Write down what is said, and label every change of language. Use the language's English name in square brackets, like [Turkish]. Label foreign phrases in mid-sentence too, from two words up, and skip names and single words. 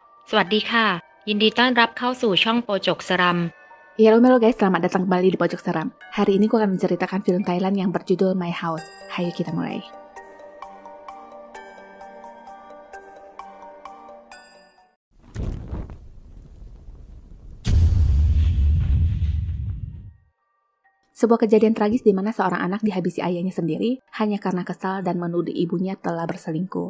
[Thai] สวัสดีค่ะยินดีต้อนรับเข้าสู่ช่องโปจกสรัม [Indonesian] Ya, halo guys, selamat datang kembali di Pojok Seram. Hari ini gue akan menceritakan film Thailand yang berjudul My House. Hayo kita mulai. Sebuah kejadian tragis di mana seorang anak dihabisi ayahnya sendiri hanya karena kesal dan menuduh ibunya telah berselingkuh.